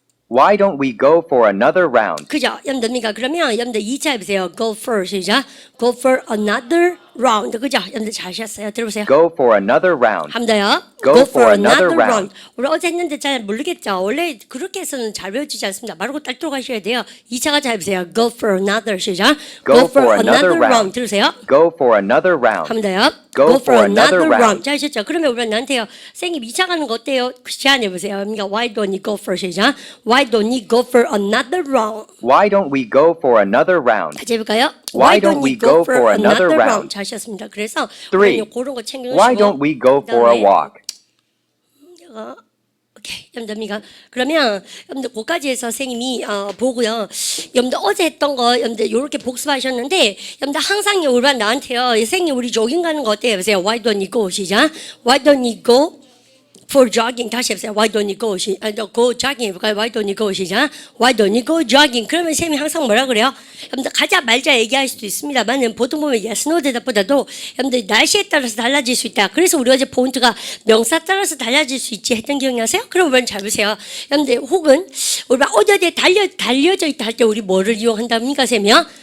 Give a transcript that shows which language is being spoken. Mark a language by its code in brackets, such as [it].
[en] Why don't we go for another round? [ko] 그죠? 여러분들 그러면 여러분들 2차 해보세요. [en] Go for 시작. Go for another round. [ko] 그죠? 여러분들 잘하셨어요. 들어보세요. [en] Go for another round. [ko] 한 번 더요. [en] Go for another round. [ko] 우리 어제 했는데 잘 모르겠죠? 원래 그렇게 해서는 잘 배워지지 않습니다. 말고 딸도록 하셔야 돼요. 2차가 잘 해보세요. [en] Go for another 시작. Go for another round. [ko] 들으세요. [en] Go for another round. [ko] 한 번 더요. [en] Go for another round. [ko] 잘하셨죠? 그러면 우리 나한테요. 선생님 2차 가는 거 어때요? 제안해보세요. [en] 그러니까 Why don't you go for 시작. Why don't you go for another round? Why don't we go for another round? [ko] 다시 해볼까요? [en] Why don't we go for another round? [ko] 잘하셨습니다. 그래서 3. 그런 거 챙겨놓으시고 [en] Why don't we go for a walk? [ko] 오케이, 여러분들 그러면 여러분들 거기까지 해서 선생님이 보고요. 여러분들 어제 했던 거 여러분들 이렇게 복습하셨는데 여러분들 항상 우리 나한테요. 선생님 우리 조깅 가는 거 어때요? 보세요. [en] Why don't you go 시작. Why don't you go for jogging? [ko] 다시 해보세요. [en] Why don't you go go jogging 해볼까요? Why don't you go 시작. Why don't you go jogging? [ko] 그러면 쌤이 항상 뭐라 그래요? 여러분들 가자 말자 얘기할 수도 있습니다만 보통 보면 yes, no 대답보다도 여러분들 날씨에 따라서 달라질 수 있다. 그래서 우리 어제 포인트가 명사 따라서 달라질 수 있지 했던 기억나세요? 그럼 우리 잘 보세요. 여러분들 혹은 우리가 어디 달려져 있다 할 때 우리 뭐를 이용한답니까 쌤이요?